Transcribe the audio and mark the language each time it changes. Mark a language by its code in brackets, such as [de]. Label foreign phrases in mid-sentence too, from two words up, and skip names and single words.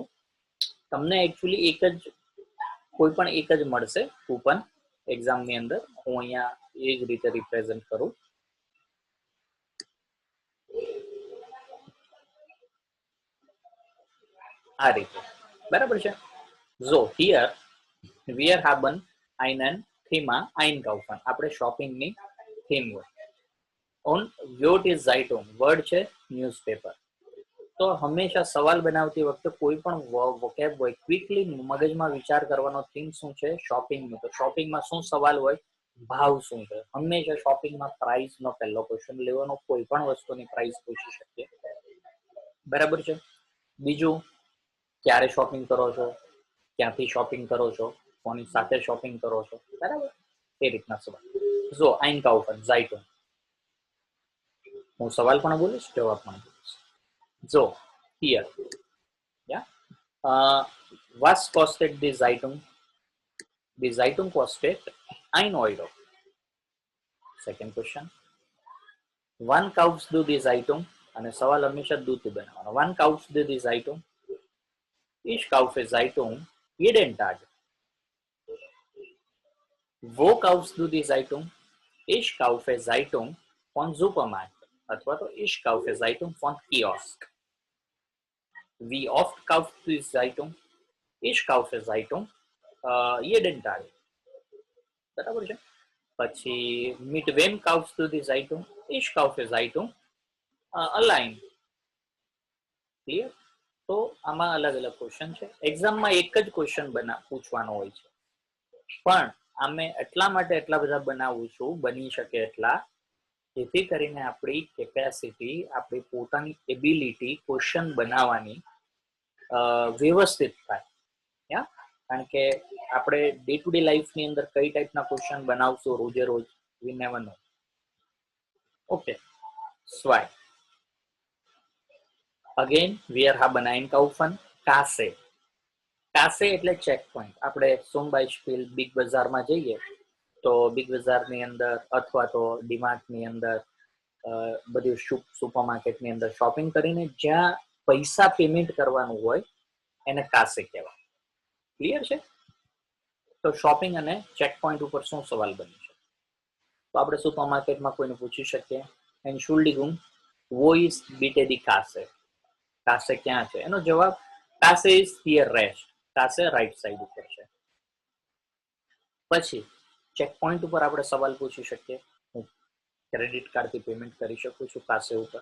[gu] તમને એકચ્યુઅલી કોઈ પણ એક જ મળશે કૂપન એક્ઝામની અંદર. હું અહીંયા એ જ રીતે રિપ્રેઝન્ટ કરું. આ રીતે બરાબર છે. [en] So here [de] wir haben einen Thema einkaufen. [gu] આપણે શોપિંગની થીમ હોય. ઓન [de] Wort ist Zeitung. [gu] વર્ડ છે ન્યૂઝપેપર. તો હંમેશા સવાલ બનાવતી વખતે કોઈ પણ વોકેબ હોય ક્વિકલી મગજમાં વિચાર કરવાનો. થીમ શું છે? શોપિંગનું. તો શોપિંગમાં શું સવાલ હોય? ભાવ શું છે? હંમેશા શોપિંગમાં પ્રાઇસ નો પહેલો ક્વેશ્ચન લેવાનો. કોઈ પણ વસ્તુની પ્રાઇસ પૂછી શકીએ, બરાબર છે. બીજું, ક્યારે શોપિંગ કરો છો, ક્યાંથી શોપિંગ કરો છો, કોની સાથે શોપિંગ કરો છો, બરાબર એ રીતના સવાલ. [de] સો einkaufen Zeitung. [gu] હું સવાલ પણ બોલીશ, જવાબ પણ બોલીશ. [en] So, here, [de] was kostet die Zeitung? Die Zeitung kostet 1 Euro. [en] Second question. [de] Wann kaufst du die Zeitung? [gu] અને સવાલ હંમેશા દૂથી બનાવવાનો. [de] Wann kaufst du die Zeitung? Ich kaufe Zeitung jeden Tag. Wo kaufst du die Zeitung? Ich kaufe Zeitung von Supermarkt. [gu] અથવા તો [de] ich kaufe Zeitung von Kiosk. Wie oft kaufst du die Zeitung? Ich kaufe Zeitung jeden Tag. [gu] બરાબર છે. પછી [de] mit wem kaufst du die Zeitung? Ich kaufe Zeitung allein. [gu] ક્લિયર? તો આમાં અલગ અલગ ક્વેશ્ચન છે. એક્ઝામમાં એક જ ક્વેશ્ચન પૂછવાનો હોય છે, પણ આમે એટલા માટે એટલા બધા બનાવું છું, બની શકે એટલા, જેથી કરીને આપણી કેપેસિટી, આપણી પોતાની એબિલિટી ક્વેશ્ચન બનાવવાની વ્યવસ્થિત થાય. કારણ કે આપણે [en] day to day [gu] લાઈફની અંદર કઈ ટાઈપના ક્વેશ્ચન બનાવશું રોજે રોજ, [en] we never know. okay, so again [de] wir haben einkaufen કાસે. [gu] કાસે એટલે ચેક પોઈન્ટ. આપણે [de] zum Beispiel [gu] બિગ બજારમાં જઈએ તો બિગ બજારની અંદર અથવા તો ડીમાર્ટની અંદર બધી સુપર માર્કેટની અંદર શોપિંગ કરીને જ્યાં પૈસા પેમેન્ટ કરવાનું હોય એને કાસે કહેવાય. ક્લિયર છે? તો શોપિંગ અને ચેક પોઈન્ટ ઉપર શું સવાલ બની છે? તો આપણે સુપર માર્કેટમાં કોઈને પૂછી શકીએ, [de] Entschuldigung, wo ist bitte die Kasse? [gu] કાસે ક્યાં છે? એનો જવાબ [de] Kasse ist hier rechts. [gu] કાસે રાઈટ સાઈડ ઉપર છે. પછી ચેક પોઈન્ટ ઉપર આપણે સવાલ પૂછી શકીએ, હું ક્રેડિટ કાર્ડથી પેમેન્ટ કરી શકું છું કાસે ઉપર.